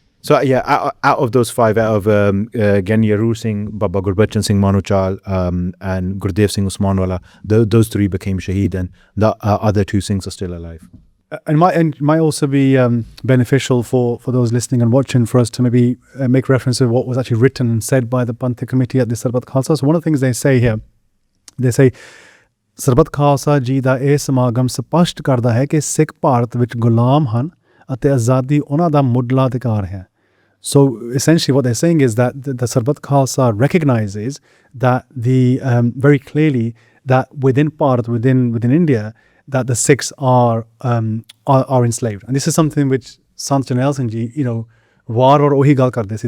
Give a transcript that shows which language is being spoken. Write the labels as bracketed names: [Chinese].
[English] So yeah, out of those 5, out of Gyani Arur Singh, Baba Gurbachan Singh Manuchal, and Gurdev Singh Usmanwala, those 3 became shaheed, and the other 2 Singhs are still alive. And might also be beneficial for those listening and watching for us to maybe make reference to what was actually written and said by the Panthic committee at the Sarbat Khalsa. So one of the things they say [Punjabi] here, they say, Sarbat Khalsa ji da ਇਹ ਸਮਾਗਮ ਸਪਸ਼ਟ ਕਰਦਾ ਹੈ ਕਿ ਸਿੱਖ ਭਾਰਤ ਵਿੱਚ ਗੁਲਾਮ ਹਨ ਅਤੇ ਆਜ਼ਾਦੀ ਉਹਨਾਂ ਦਾ ਮੁੱਢਲਾ ਅਧਿਕਾਰ ਹੈ. [English] So essentially what they're saying is that the Sarbat Khalsa recognizes that very clearly that within Bharat, within India, that the Sikhs are enslaved. And this is something which [Punjabi] Sant Janel Singh Ji, war or ohi gal karde si.